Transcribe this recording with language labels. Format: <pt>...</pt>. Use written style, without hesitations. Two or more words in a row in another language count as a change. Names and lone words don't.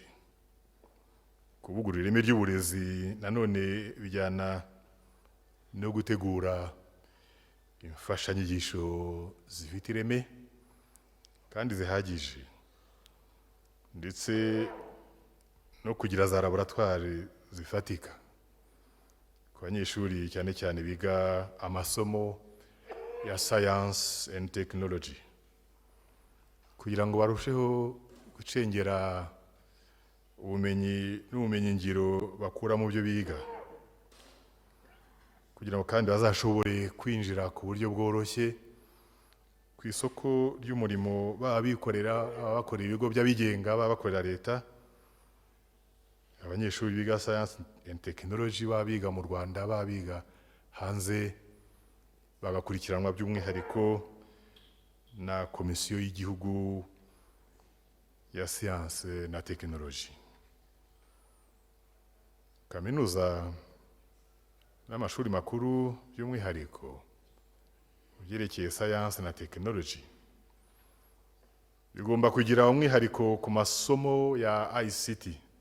<rw>Kuvugurura ireme ry'uburezi nanone bijyana no gutegura imfashanyigisho zifite ireme kandi zihagije, ndetse no kugira za laboratwari zifatika ku banyeshuri cyane cyane biga amasomo ya</rw> <en>science and technology,</en> <rw>kugira ngo barusheho gucengera ubumenyi n'ubumenyi ngiro bakura mu byo biga, kugira ngo kandi bazashobore kwinjira ku buryo bworoshye ku isoko ry'umurimo, baba bikorera, baba bakorera ibigo by'abigenga, baba bakorera leta. Abanyeshuri biga</rw> <en>science and technology</en> <rw>baba biga mu Rwanda, baba biga hanze, bagakurikiranwa by'umwihariko na komisiyo y'igihugu ya siyanse na tekinoloji. Kaminuza n'amashuri makuru by'umwihariko byerekeye siyanse na tekinoloji bigomba kugira umwihariko ku masomo ya ICT,</rw>